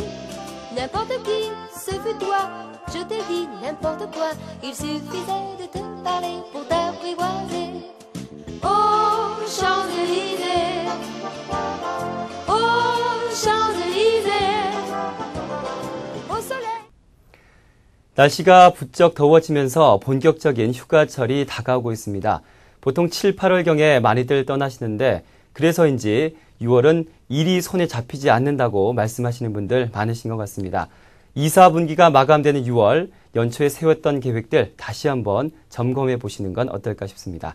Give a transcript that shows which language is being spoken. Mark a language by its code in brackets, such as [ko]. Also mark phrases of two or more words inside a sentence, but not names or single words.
[fr] N'importe qui, ce fut toi. Je t'ai dit n'importe quoi. Il suffisait de te parler pour t'apprivoiser. Oh, Champs-Élysées, oh, Champs-Élysées, au soleil. [ko] 날씨가 부쩍 더워지면서 본격적인 휴가철이 다가오고 있습니다. 보통 7, 8월경에 많이들 떠나시는데 그래서인지 6월은 일이 손에 잡히지 않는다고 말씀하시는 분들 많으신 것 같습니다. 2, 4분기가 마감되는 6월, 연초에 세웠던 계획들 다시 한번 점검해 보시는 건 어떨까 싶습니다.